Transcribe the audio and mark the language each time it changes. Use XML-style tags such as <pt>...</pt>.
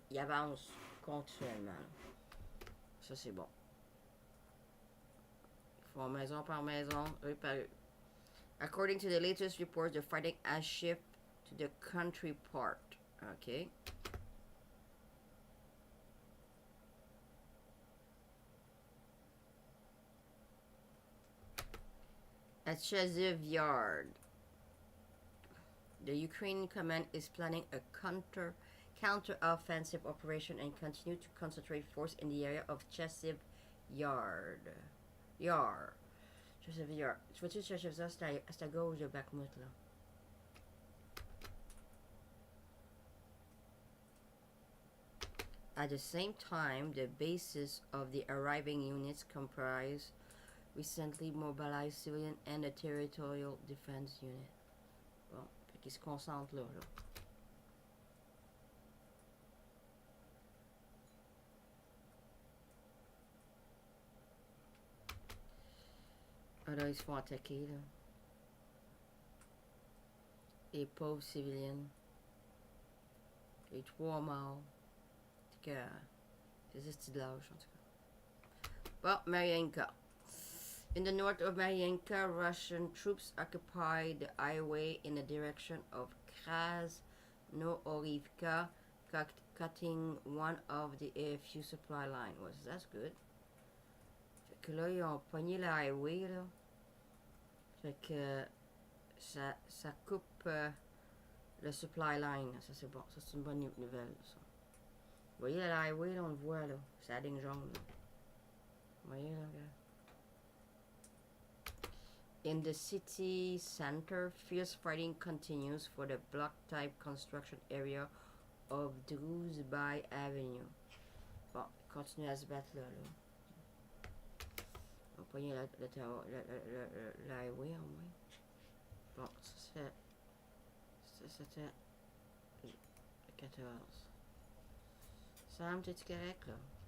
<fr>Ils avancent continuellement. Ça, c'est bon. Ils font maison par maison, rue par rue.</fr> <en>According to the latest reports, the fighting has shifted to the country part. Okay. At Chaziv Yard, the Ukrainian command is planning a counter-offensive operation and continue to concentrate force in the area of Chaziv Yard.</en> <fr>Je sais VR. Je vais-tu chercher ça? C'est à gauche de Bakhmut, là.</fr> <en>At the same time, the bases of the arriving units comprise recently mobilized civilian and a territorial defense unit.</en> <fr>Bon, fait qu'ils se concentrent là. Ah là, ils se font attaquer, là. Les pauvres civiliens. Les 3 morts. C'est que... C'est ce de l'âge, en tout cas. Bon, Mariinka.</fr> <en>In the north of Mariinka, Russian troops occupied the highway in the direction of Krasnohorivka, cutting one of the AFU supply line. Well, that's good.</en> <fr>Fait que là, ils ont pogné le highway, là. Fait que ça coupe le supply line. Ça, c'est bon. Ça, c'est une bonne nouvelle, ça. Vous voyez le highway, là, on le voit, là. C'est la ligne jaune, là. Vous voyez, là, regarde.</fr> <en>In the city center, fierce fighting continues for the block-type construction area of Druzhby Avenue.</en> <fr>Bon, continue à se battre là. On va pogner l'highway en moins. Bon, ça c'était le 14. Sam, t'es-tu correct là?</fr>